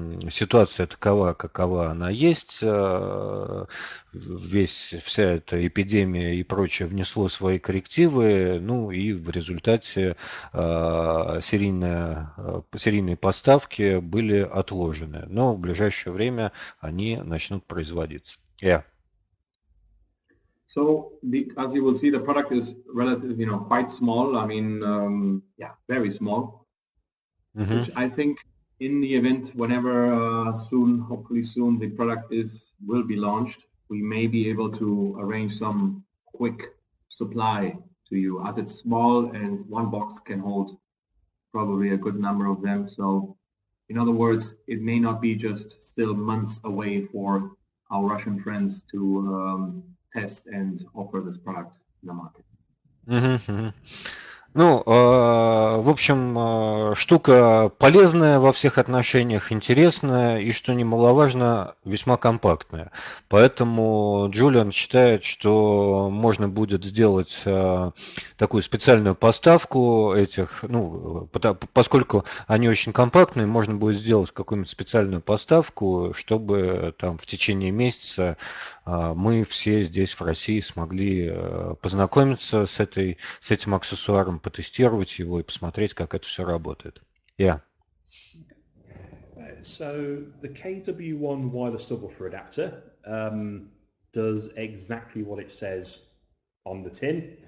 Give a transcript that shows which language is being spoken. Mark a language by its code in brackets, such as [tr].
[ru] ситуация такова, какова она есть, вся эта эпидемия и прочее внесло свои коррективы, ну и в результате серийные поставки были отложены, но в ближайшее время они начнут производиться. [en] So, as you will see, the product is relatively, quite small. I mean, very small. Which I think, in the event, whenever soon, hopefully soon, the product will be launched, we may be able to arrange some quick supply to you, as it's small and one box can hold probably a good number of them. So, in other words, it may not be just still months away for our Russian friends to test and offer this product in the market. [ru] Ну, в общем, штука полезная во всех отношениях, интересная и, что немаловажно, весьма компактная. Поэтому Джулиан считает, что можно будет сделать такую специальную поставку этих, ну, поскольку они очень компактные, можно будет сделать какую-нибудь специальную поставку, чтобы там в течение месяца мы все здесь в России смогли познакомиться с этим аксессуаром, потестировать его и посмотреть, как это все работает. [en] So the KW1 wireless subwoofer adapter does exactly what it says on the tin.